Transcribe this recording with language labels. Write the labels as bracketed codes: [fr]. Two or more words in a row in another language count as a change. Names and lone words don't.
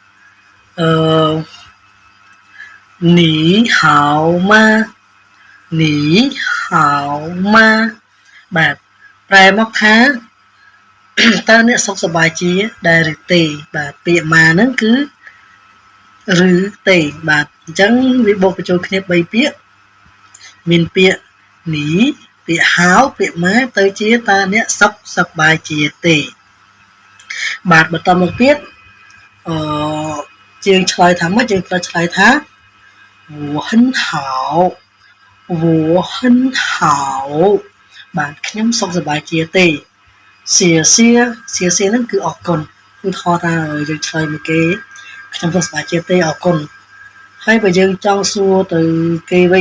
[km] នេះហៅម៉ានេះហៅម៉ាបាទប្រែមកថាតើអ្នកសុខសប្បាយជាដែរឬទេបាទពាក្យម៉ាហ្នឹងគឺឬទេបាទអញ្ចឹងវាបូកបញ្ចូលគ្នា3ពាក្យមានពាក្យនេះពាក្យហៅពាក្យម៉ាទៅជាតើអ្នកសុខសប្បាយជាទេបាទបន្តមកទៀត ជាងឆ្លើយថាម៉េចយើងត្រូវឆ្លើយថា [zh] 我很好我很好 [km] បាទខ្ញុំសុខសប្បាយជាទេ谢谢ហ្នឹងគឺអរគុណគឺថតថាយើងឆ្លើយមកគេខ្ញុំសុខសប្បាយជាទេអរគុណហើយបើយើងចង់សួរទៅគេវិញ